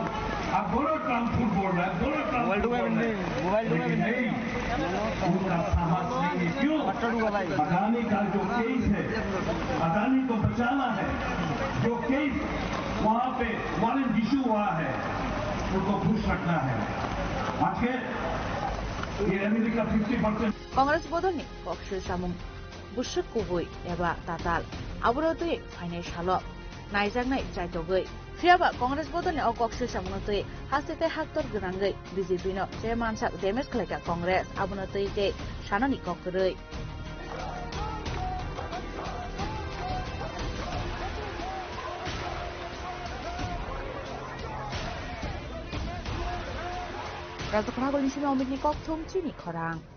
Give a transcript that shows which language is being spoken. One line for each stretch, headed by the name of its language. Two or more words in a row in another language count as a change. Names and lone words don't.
Hindi: अब बोलो ट्रंप झूठ बोल रहा है, बोलो ट्रंप लेकिन नहीं, उनका साहस नहीं है। क्यों? अदानी का जो केस है, अदानी को बचाना है, जो केस वहां पे वारंट इशू हुआ है, उनको खुश रखना है। आज के ये अमेरिका 50%
Turkic languages: कांग्रेस बदलनि कक्सिल सामुं बुसुक कुबुय एबा ताताल आबुरतुय फाइनाय साल नायजांनाय जायतगै फियाबा कांग्रेस बदलनि अ कक्सिल सामुंतुय हासिते हाक्तर गोनांगै बीजेपी नो जे मानसा डेमेज खालायगा कांग्रेस आबुनतुय जे सानानि ककरै राजखना गलिसिम अमितनि कक्थुम चिनि खरां